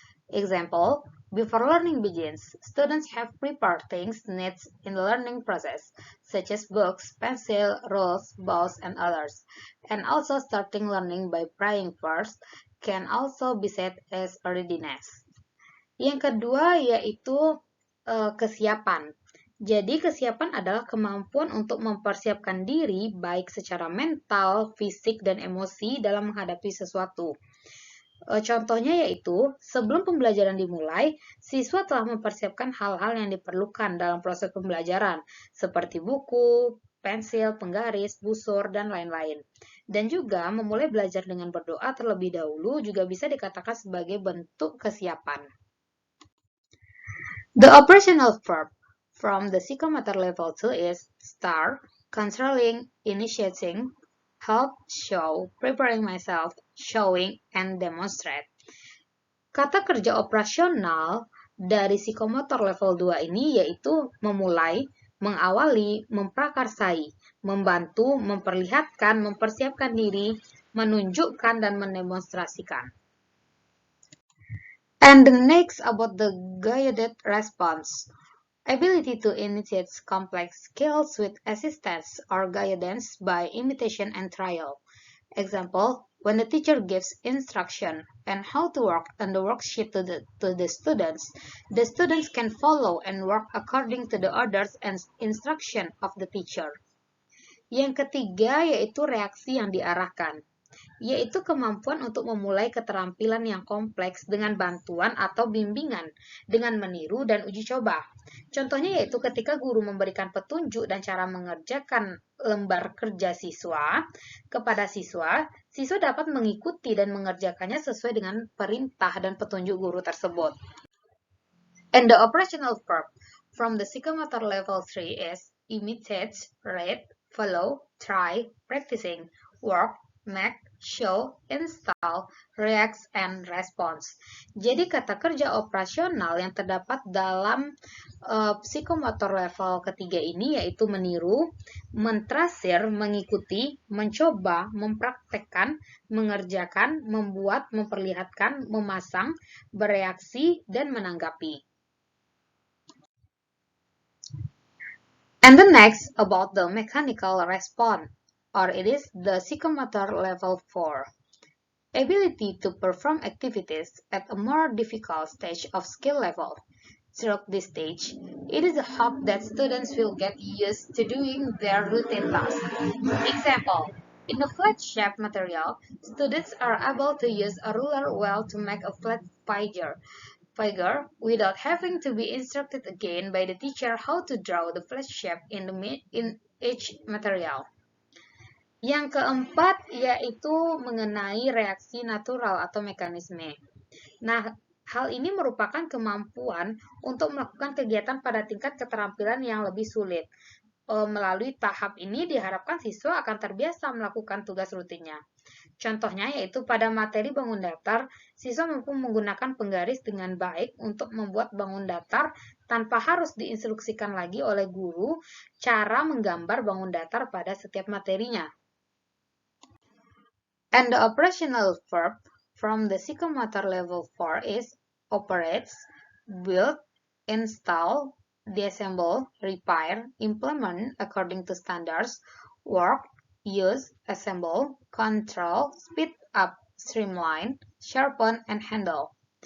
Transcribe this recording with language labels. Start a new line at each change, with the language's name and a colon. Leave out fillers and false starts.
English: Example, before learning begins, students have prepared things needs in the learning process, such as books, pencil, rules, balls, and others. And also starting learning by praying first can also be said as a readiness.
Indonesian: Yang kedua yaitu kesiapan. Jadi, kesiapan adalah kemampuan untuk mempersiapkan diri baik secara mental, fisik, dan emosi dalam menghadapi sesuatu. Contohnya yaitu, sebelum pembelajaran dimulai, siswa telah mempersiapkan hal-hal yang diperlukan dalam proses pembelajaran, seperti buku, pensil, penggaris, busur, dan lain-lain. Dan juga memulai belajar dengan berdoa terlebih dahulu juga bisa dikatakan sebagai bentuk kesiapan.
English: The operational verb from the psychomotor level 2 is start, controlling, initiating, help, show, preparing myself, showing, and demonstrate.
Indonesian: Kata kerja operasional dari psikomotor level 2 ini yaitu memulai, mengawali, memprakarsai, membantu, memperlihatkan, mempersiapkan diri, menunjukkan, dan mendemonstrasikan.
English: And the next about the guided response. Ability to initiate complex skills with assistance or guidance by imitation and trial. Example, when the teacher gives instruction and how to work on the worksheet to the students can follow and work according to the orders and instruction of the teacher.
Indonesian: Yang ketiga yaitu reaksi yang diarahkan. yaitu kemampuan untuk memulai keterampilan yang kompleks dengan bantuan atau bimbingan, dengan meniru dan uji coba. Contohnya yaitu ketika guru memberikan petunjuk dan cara mengerjakan lembar kerja siswa kepada siswa, siswa dapat mengikuti dan mengerjakannya sesuai dengan perintah dan petunjuk guru tersebut.
English: And the operational verb from the psychomotor level 3 is imitate, read, follow, try, practicing, work, make, show, install, react, and response.
Indonesian: Jadi kata kerja operasional yang terdapat dalam psikomotor level ketiga ini yaitu meniru, mentrasir, mengikuti, mencoba, mempraktekkan, mengerjakan, membuat, memperlihatkan, memasang, bereaksi, dan menanggapi.
English: And the next about the mechanical response, or it is the psychomotor level 4. Ability to perform activities at a more difficult stage of skill level. Throughout this stage, it is a hope that students will get used to doing their routine tasks. Example, in the flat shape material, students are able to use a ruler well to make a flat figure without having to be instructed again by the teacher how to draw the flat shape in each material.
Indonesian: Yang keempat yaitu mengenai reaksi natural atau mekanisme. Nah, hal ini merupakan kemampuan untuk melakukan kegiatan pada tingkat keterampilan yang lebih sulit. Melalui tahap ini diharapkan siswa akan terbiasa melakukan tugas rutinnya. Contohnya yaitu pada materi bangun datar, siswa mampu menggunakan penggaris dengan baik untuk membuat bangun datar tanpa harus diinstruksikan lagi oleh guru cara menggambar bangun datar pada setiap materinya.
English: And the operational verb from the psychomotor level 4 is operates, build, install, disassemble, repair, implement according to standards, work, use, assemble, control, speed up, streamline, sharpen, and handle.